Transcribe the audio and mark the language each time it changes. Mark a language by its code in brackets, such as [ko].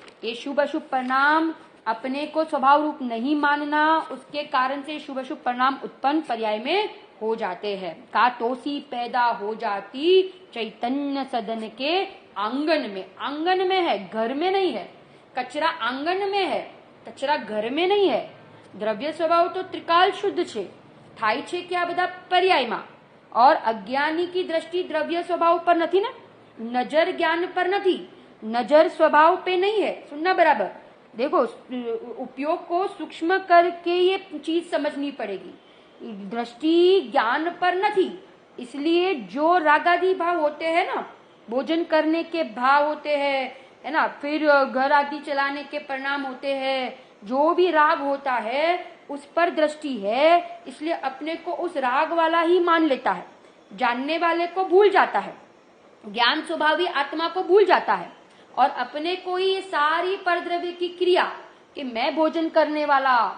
[hi] ये शुभ अशुभ परिणाम अपने को स्वभाव रूप नहीं मानना, उसके कारण से शुभ अशुभ परिणाम उत्पन्न पर्याय में हो जाते हैं. का तोसी पैदा हो जाती चैतन्य सदन के आंगन में. आंगन में है, घर में नहीं है. कचरा आंगन में है, कचरा घर में नहीं है। [gu] દ્રવ્ય સ્વભાવ તો ત્રિકાલ શુદ્ધ છે, થાય છે કે આ બધા પર્યાયમાં। [hi] और अज्ञानी की दृष्टि द्रव्य स्वभाव पर नहीं ना, नजर ज्ञान पर नहीं, नजर स्वभाव पे नहीं है। सुनना बराबर, देखो उपयोग को सूक्ष्म करके ये चीज समझनी पड़ेगी। दृष्टि ज्ञान पर नहीं, इसलिए जो रागादि भाव होते हैं ना, भोजन करने के भाव होते हैं, है ना, फिर घर आदि चलाने के परिणाम होते हैं, जो भी राग होता है उस पर दृष्टि है, इसलिए अपने को उस राग वाला ही मान लेता है, जानने वाले को भूल जाता है, ज्ञान स्वभावी आत्मा को भूल जाता है, और अपने को ही ये सारी परद्रव्य की क्रिया कि मैं भोजन करने वाला,